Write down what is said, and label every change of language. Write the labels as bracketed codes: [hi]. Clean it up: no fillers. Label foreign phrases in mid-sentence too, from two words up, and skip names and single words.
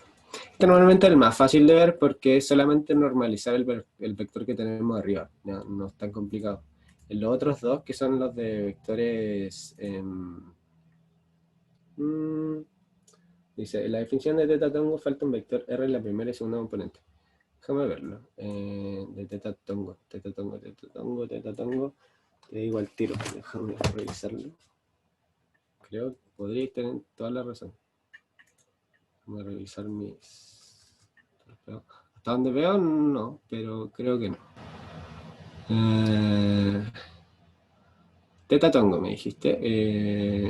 [es] Este normalmente es el más fácil de ver porque es solamente normalizar el vector que tenemos arriba, no es tan complicado. En los otros dos, que son los de vectores... dice, en la definición de teta tongo falta un vector R en la primera y segunda componente. Déjame verlo. De teta tongo, teta tongo, teta tongo, teta tongo. Te digo al tiro, déjame revisarlo. Creo que podríais tener toda la razón. Voy a revisar mis... Hasta donde veo, no, pero creo que no. Teta tongo, me dijiste.